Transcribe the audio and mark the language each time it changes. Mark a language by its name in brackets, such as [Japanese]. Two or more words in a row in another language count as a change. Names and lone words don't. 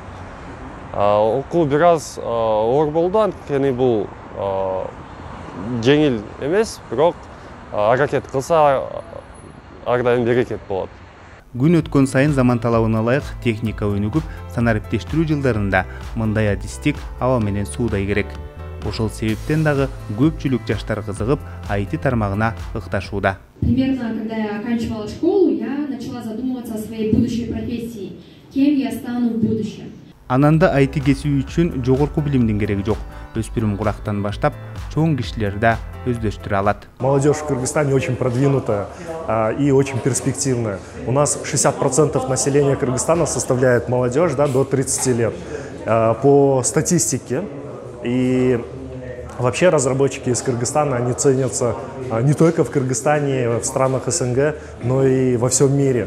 [Kyrgyz] Окуу бир аз оор болду, анткени бул жеңил эмес, бирок аракет кылса ар дайым берекет болот. Күн өткөн сайын заман талабына ылайык техника өнүгүп, санариптештирүү жылдарында мындай адистик аба менен суудай керек. Ошол себептен дагы көпчүлүк жаштар кызыгып, IT тармагына ыкташууда. [Russian] Примерно, когда я оканчивала школу, я начала задумываться о своей будущей профессии, кем я стану в будущем. [Kyrgyz] Ананда IT кесиби үчүн жогорку билимдин кереги жок. Өспүрүм курактан баштап чоң кишилер да өздөштүрө алат. [Russian] Молодежь в Кыргызстане очень продвинутая и очень перспективная. У нас 60% населения Кыргызстана составляет молодежь, да, до 30 лет. По статистике и вообще разработчики из Кыргызстана, они ценятся не только в Кыргызстане, в странах СНГ, но и во всем мире.